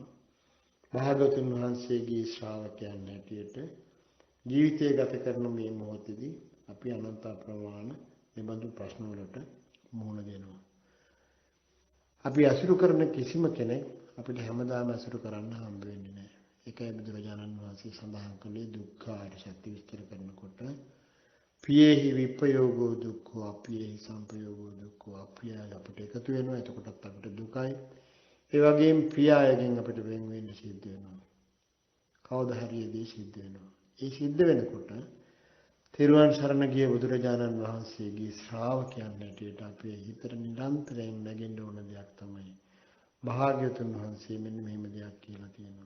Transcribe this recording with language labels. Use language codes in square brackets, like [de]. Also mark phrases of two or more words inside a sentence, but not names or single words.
[si] භාගතුන් වහන්සේගේ ශ්‍රාවකයන් හැටියට ජීවිතය ගත කරන මේ මොහොතේදී අපි අනන්ත ප්‍රමාණ නිබඳු ප්‍රශ්න වලට මුහුණ දෙනවා. අපි අසුරු කරන කිසිම කෙනෙක් අපිට හැමදාම අසුරු කරන්න හම්බ වෙන්නේ නැහැ. ඒකයි බුදුරජාණන් වහන්සේ සඳහන් කළේ දුක්ඛ ආර්ය සත්‍ය විස්තර කරනකොට [pi] පියේහි විපයෝගෝ දුක්ඛෝ අපියේහි සංපයෝගෝ දුක්ඛෝ [si] අප්‍රියය අපිට එකතු වෙනවා. එතකොටත් අපිට දුකයි. ඒ වගේම ප්‍රියයගෙන් අපිට වෙන් වෙන්න සිද්ධ වෙනවා. කවදා හරි ඒ දේ සිද්ධ වෙනවා. ඒ සිද්ධ වෙනකොට තෙරුවන් සරණ ගිය බුදුරජාණන් වහන්සේගේ ශ්‍රාවකයන් හැටියට අපේ හිතට නිරන්තරයෙන් නැගෙන්න ඕන දෙයක් තමයි භාග්‍යවතුන් වහන්සේ මෙන්න මෙහෙම දෙයක් කියලා තියෙනවා.